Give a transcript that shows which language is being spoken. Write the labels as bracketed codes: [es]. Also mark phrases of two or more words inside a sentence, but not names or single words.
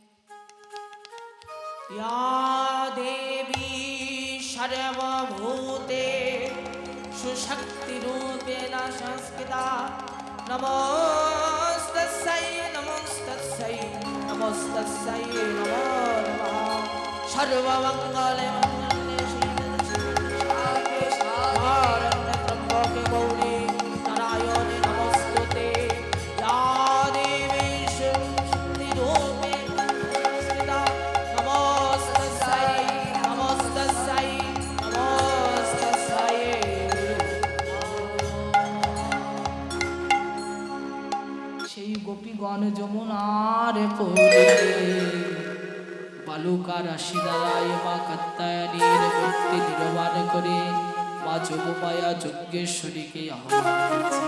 [sa] ইয়া দেবী সর্বভূতে সুশক্তিরূপেণ সংস্থিতা নমস্তস্यै নমস্তস্यै নমস্তস্यै নমো নমঃ সর্বমঙ্গলে মঙ্গলে শিবে শরণ্যে ত্র্যম্বকে গৌরি নারায়ণে নমস্তুতে या देवी शक्तिरूपेण संस्थिता नमस्तस्यै नमस्तस्यै नमस्तस्यै। [bn] সেই গোপীগণ যমুনার পরে বালুকা রাশি দ্বারায় মা কাত্যায়নীর মূর্তি নির্মাণ করে মা যোগমায়া যজ্ঞেশ্বরীকে আহ্বান করছে।